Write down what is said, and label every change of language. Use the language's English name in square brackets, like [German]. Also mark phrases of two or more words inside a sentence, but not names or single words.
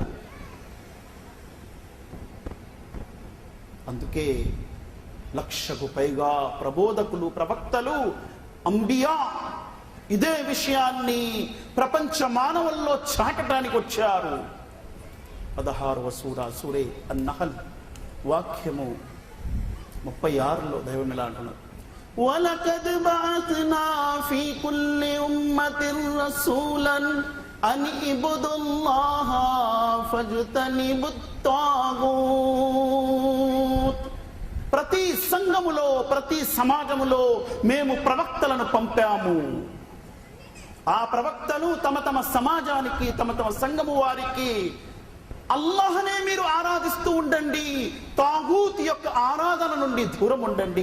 [Telugu] అందుకే 1,00,000కు పైగా ప్రబోధకులు, ప్రవక్తలు, అంబియా ఇదే విషయాన్ని ప్రపంచ మానవుల్లో చాటడానికి వచ్చారు. 16వ సూరే అన్-నహల్ వాక్యము 36లో దైవం ఇలా అంటున్నారు, [Arabic] وَلَقَدْ بَعَثْنَا فِي كُلِّ أُمَّةٍ رَسُولًا أَنِ اعْبُدُوا اللَّهَ فَاجْتَنِبُوا الطَّاغُوتَ. [Telugu] ప్రతి సంఘములో, ప్రతి సమాజములో మేము ప్రవక్తలను పంపాము. ఆ ప్రవక్తలు తమ తమ సమాజానికి, తమ తమ సంఘము వారికి అల్లాహనే మీరు ఆరాధిస్తూ ఉండండి, తాగూత్ యొక్క ఆరాధన నుండి దూరం ఉండండి.